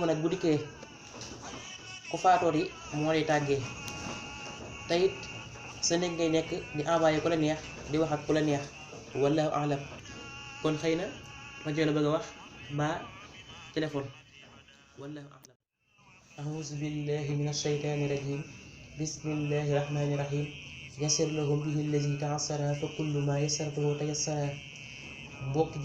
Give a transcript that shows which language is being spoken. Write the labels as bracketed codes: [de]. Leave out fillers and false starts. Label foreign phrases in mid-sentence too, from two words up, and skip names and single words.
[wo] nag bu dikkee ku faatooti moo lay tàggee te it sa néeg ngay nekk di envoyé ku la neex di wax ak ku la neex [ar] والله أعلم [wo] kon xëy na rajo la bëgg a wax mbaa téléphone [ar] والله أعلم أعوذ بالله من الشيطان الرجيم بسم الله الرحمن الرحيم يسر لهم به الذي تعسرا فكل ما يسرته تيسرا [wo] mbokk